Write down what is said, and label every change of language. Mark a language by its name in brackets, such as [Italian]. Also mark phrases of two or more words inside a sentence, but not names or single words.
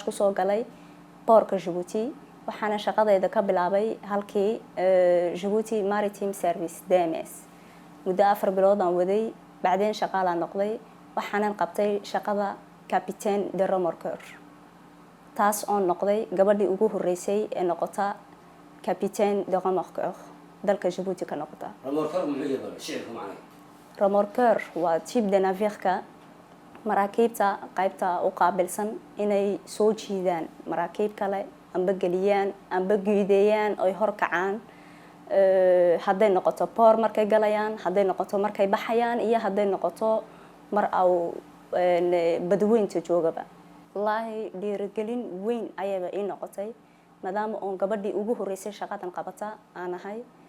[Somali] ku soo galay portka Djibouti waxaan shaqadayda ka bilaabay halkii Djibouti Maritime Service DMS muddo 4 bilood aan waday bacdeen shaqaale noqday waxaan qabtay shaqada [French] capitaine de remorqueur [Somali] taas oo noqday gabadhii ugu horeysay ee noqota [French] capitaine de remorqueur [Somali] dalka Djibouti ka noqota remorqueur waa [French] type de navire- [Somali] ka maraakiibta qaybta u qaabilsan inay soo jiidaan maraakiib kale amba geliyaan amba guudeeyaan oo hor kacaan hadday noqoto poor markay galayaan hadday noqoto markay baxayaan iyo hadday noqoto mar aw badweynta joogaba wallahi dhiirigelin weyn ayaba ii noqotay maadaama oo gabadhii ugu horeysay shaqadan qabata aan ahay